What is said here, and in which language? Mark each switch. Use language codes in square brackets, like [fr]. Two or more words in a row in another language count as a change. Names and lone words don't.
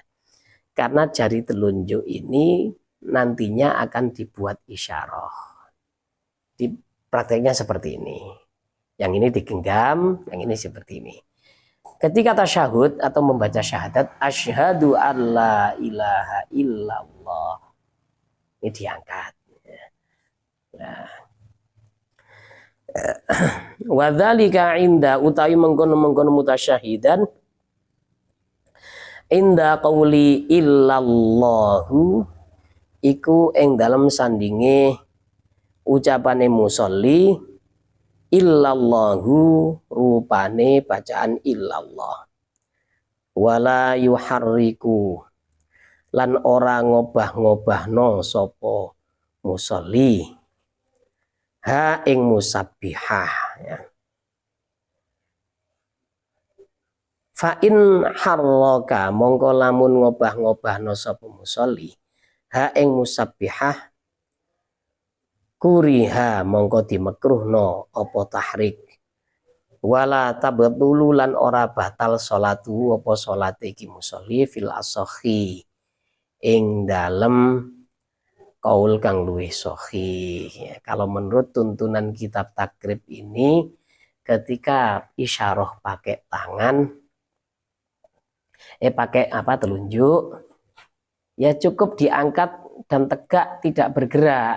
[id] Karena jari telunjuk ini nantinya akan dibuat isyarah. Di prakteknya seperti ini. Yang ini digenggam, yang ini seperti ini. Ketika tasyahud atau membaca syahadat, [ar] أشهد ألا إله إلا الله, [id] ini diangkat. Nah. [ar] وذلك عند [jv] utawi mengkono-mengkono [ar] متشهدا عند قول [jv] illallahu iku ing dalam sandinge ucapane musolli illallahu rupane bacaan illallah [ar] ولا يحرك [jv] lan ora ngobah-ngobahno sapa musolli ha ing musabbihah ya. [ar] فإن حرك [jv] mongko lamun ngobah-ngobahno sapa musolli ha ing musabbihah kuriha mongko dimekruhno apa tahrik [ar] ولا تبطل [jv] lan ora batal salatu apa salate iki musolli [ar] في الأصح [jv] ing dalem kaul kang luwih sahih ya. [id] Kalau menurut tuntunan kitab takrib ini, ketika isyarah pakai tangan pakai telunjuk ya cukup diangkat dan tegak, tidak bergerak.